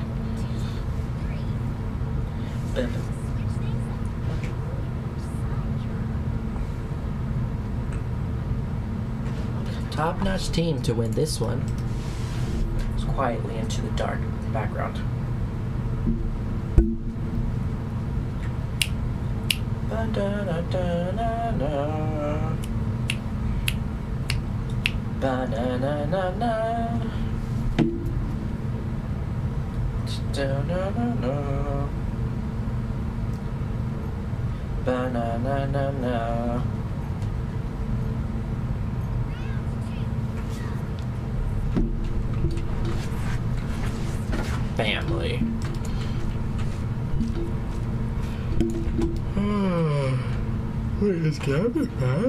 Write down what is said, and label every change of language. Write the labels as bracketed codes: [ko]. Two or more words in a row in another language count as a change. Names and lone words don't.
[en] Top-notch team to win this one. It's quietly into the dark background. Ba-da-da-da-da-da. Ba-na-na-na-na. Da-na-na-na. Ba-na-na-na-na. Family. Wait, is Gavin back?